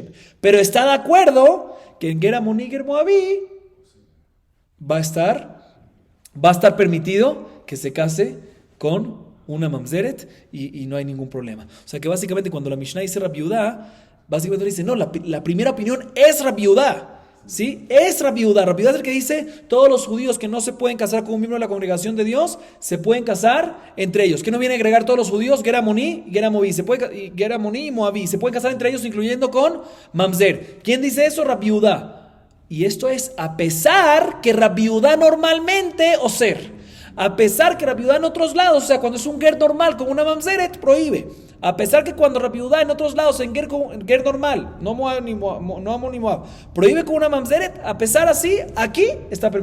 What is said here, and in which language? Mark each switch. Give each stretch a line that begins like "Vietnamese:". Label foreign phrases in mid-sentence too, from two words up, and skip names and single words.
Spanish: Pero está de acuerdo que en
Hebrew: ger amoní
Spanish: y
Hebrew: ger moabí
Spanish: va a estar permitido que se case con una mamzeret y no hay ningún problema. O sea que básicamente cuando la Mishnah dice Rabbi Udá, básicamente dice, no, la primera opinión es Rabbi Udá. ¿Sí? Es Rabbi Udá. Rabbi Udá es el que dice, todos los judíos que no se pueden casar con un miembro de la congregación de Dios, se pueden casar entre ellos. ¿Qué no viene a agregar todos los judíos?
Hebrew: Ger amoní
Spanish: y
Hebrew: ger moabí. Ger amoní
Spanish: y moabí. Se pueden casar entre ellos, incluyendo con mamzer. ¿Quién dice eso? Rabbi Udá. Y esto es a pesar que Rabbi Udá normalmente, Oser. A pesar que Rabbi Udá en otros lados, o sea, cuando es un ger normal con una mamzeret, prohíbe. A pesar que cuando Rabbi Udá en otros lados, en ger normal, no amon ni moab, prohíbe con una mamzeret, a pesar así, aquí está permitido.